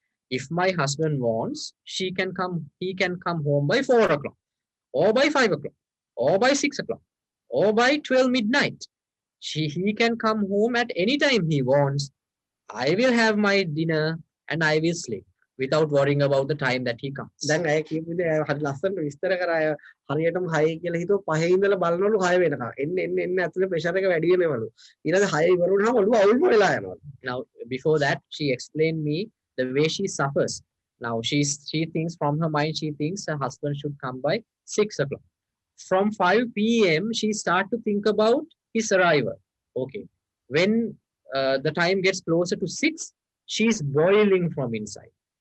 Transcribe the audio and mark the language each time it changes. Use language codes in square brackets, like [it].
[en] If my husband wants, he can come home by 4 o'clock, or by 5 o'clock, or by 6 o'clock, or by 12 midnight. He can come home at any time he wants. I will have my dinner and I will sleep without worrying about the time that he comes. [si] දැන් අය කියපු දේ හරි ලස්සනට විස්තර කරා. අය හරියටම 6 කියලා හිතුව 5 ඉඳලා බලනවලු 6 වෙනකම්. එන්න ඇතුලේ ප්‍රෙෂර් එක වැඩි වෙනවලු. ඊළඟ 6 ඉවර වුණාම ඔළුව අවුල්ම වෙලා යනවා. [en] Now before that she explained me the way she suffers. Now she thinks from her mind, she thinks her husband should come by 6 o'clock. From 5 p.m. she starts to think about his arrival. Okay, when the time gets closer to 6, she's boiling from inside.